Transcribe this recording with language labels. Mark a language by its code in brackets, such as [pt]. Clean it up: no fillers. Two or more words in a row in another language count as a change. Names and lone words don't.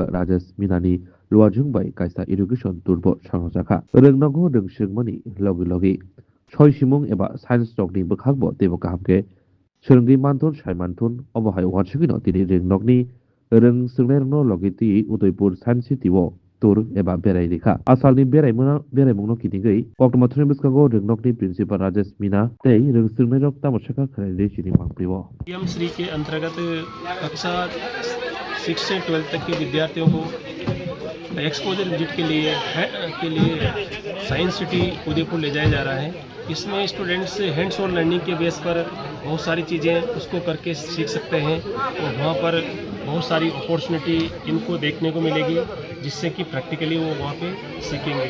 [trp] Rajas Minani Luajung Bai Kaisa [en] Education Tour [trp] Bo Sangjaka Rengnoko Rengsing Mani Logi Logi Choi Simung eba science stokni bokakbo tebo kahamke sorongi manthon saimanthon obohai wansugino tini ringnokni reng swngnai logiti Udaipur Science City o tour eba berai rekha asalni beraimungno kitingei oktomathoni bwskango ringnokni principal Rajesh Mina tei reng swngnai rok tamosaka khlainai chini mangpriwo [hi] पीएम श्री के अंतर्गत कक्षा 6 से 12 तक के विद्यार्थियों को [en] exposure visit [hi] के लिए साइंस सिटी उदयपुर ले जाया जा रहा है। इसमें स्टूडेंट्स [en] hands on learning [hi] के बेस पर बहुत सारी चीज़ें उसको करके सीख सकते हैं और वहाँ पर बहुत सारी अपॉर्चुनिटी इनको देखने को मिलेगी जिससे कि प्रैक्टिकली वो वहाँ पे सीखेंगे।